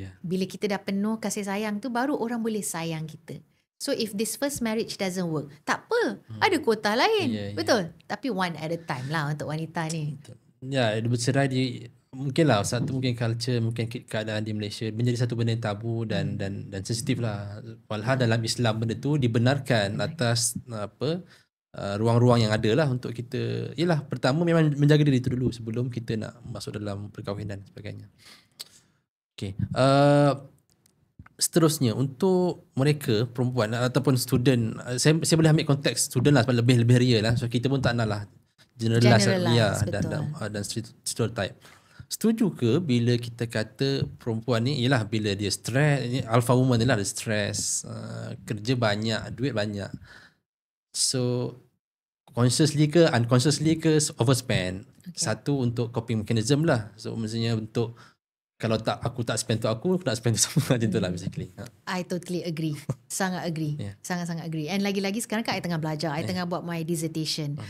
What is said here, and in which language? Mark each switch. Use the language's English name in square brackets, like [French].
[Malay] Bila kita dah penuh kasih sayang tu, baru orang boleh sayang kita. [English] So if this first marriage doesn't work, [Malay] tak apa. Ada kuota lain. Betul? Tapi [English] one at a time [Malay] lah untuk wanita ni. Dia bercerai mungkin lah satu mungkin culture, mungkin keadaan di Malaysia menjadi satu benda yang tabu dan sensitif lah. Walhal dalam Islam benda tu dibenarkan atas ruang-ruang yang ada lah untuk kita. Yelah, pertama memang menjaga diri tu dulu sebelum kita nak masuk dalam perkahwinan dan sebagainya. Okay. Seterusnya untuk mereka perempuan ataupun student, saya boleh ambil konteks student lah sebab lebih real lah. So kita pun tak nak lah generalize dan stereotype. Setuju ke bila kita kata perempuan ni ialah bila dia stress, alpha woman ni lah ada stress, kerja banyak, duit banyak. So consciously ke unconsciously ke overspend. Satu untuk coping mechanism lah. So maksudnya untuk kalau aku tak spend tu aku nak spend tu sama macam tu lah basically. [English] I totally agree. [Malay] Sangat agree. Sangat-sangat agree. [English] And [Malay] lagi-lagi sekarang kan [English] I [Malay] tengah belajar. [English] I [Malay] tengah buat [English] my dissertation.